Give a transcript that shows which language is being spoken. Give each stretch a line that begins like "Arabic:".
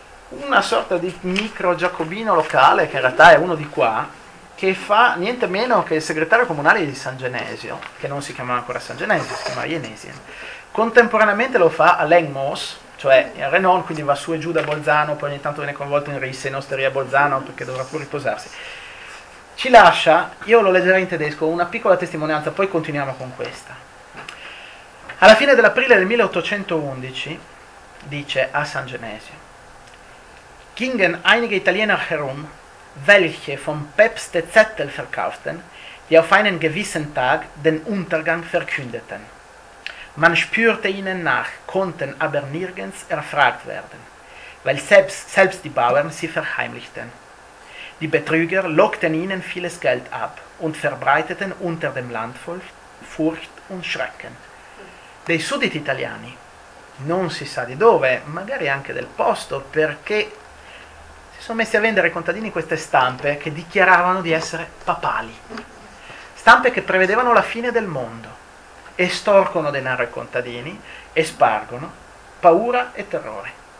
Italian: Una sorta di micro giacobino locale, che in realtà è uno di qua, che fa niente meno che il segretario comunale di San Genesio, che non si chiamava ancora San Genesio, si chiamava Ienesien, contemporaneamente lo fa a Lengmos, cioè in Renon, quindi va su e giù da Bolzano, poi ogni tanto viene coinvolto in risse in osteria Bolzano perché dovrà pure riposarsi. Ci lascia, io lo leggerei in tedesco, una piccola testimonianza, poi continuiamo con questa. Alla fine dell'aprile del 1811, dice a San Genesio,
German: «Gingen einige Italiener herum, welche vom Päpst de Zettel verkauften, die auf einen gewissen Tag den Untergang verkündeten. Man spürte ihnen nach, konnten aber nirgends erfragt werden, weil selbst die Bauern sie verheimlichten. Die Betrüger lockten ihnen vieles Geld ab und verbreiteten unter dem Landvolk Furcht und Schrecken.
Italian: Dei sudditi italiani, non si sa di dove, magari anche del posto, perché si sono messi a vendere ai contadini queste stampe che dichiaravano di essere papali. Stampe che prevedevano la fine del mondo. Estorcono denaro ai contadini e spargono paura e terrore.